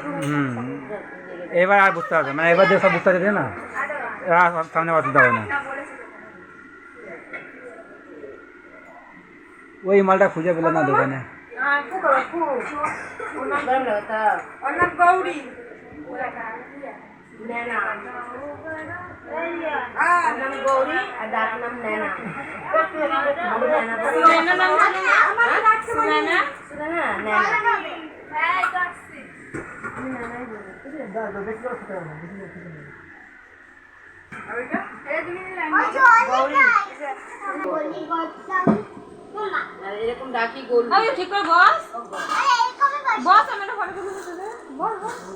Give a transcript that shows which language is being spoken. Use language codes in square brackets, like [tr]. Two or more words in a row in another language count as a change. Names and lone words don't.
[bn] এবার আর বুঝতে পারবে, মানে এবার যে সব বুঝতে পারছে না, এবার সামনে অসুবিধা হবে না। ওই মালটা খুঁজে পেল না দোকানে। ওর নাম গৌরী। [hi] नैना नाम गौरी और दादा नाम नैना। नैना नाम सुनैना [bn] सुनैना नैना এরকম ডাকি গোলু। আরে ঠিক করে বস বস, আমি না ফটো তুলে দিতে বস বস।